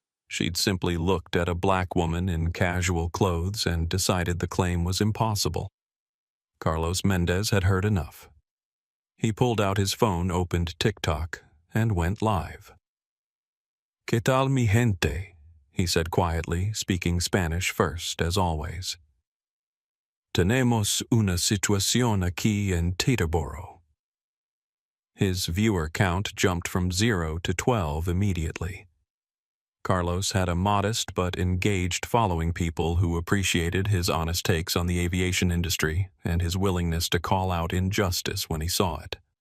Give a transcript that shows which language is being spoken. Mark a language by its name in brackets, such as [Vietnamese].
[English] She'd simply looked at a black woman in casual clothes and decided the claim was impossible. Carlos Mendez had heard enough. He pulled out his phone, opened TikTok, and went live. [Spanish] "¿Qué tal, mi gente?" [English] he said quietly, speaking Spanish first, as always. [Spanish] "Tenemos una situación aquí en Teterboro." [English] His viewer count jumped from 0 to 12 immediately. Carlos had a modest but engaged following, people who appreciated his honest takes on the aviation industry and his willingness to call out injustice when he saw it.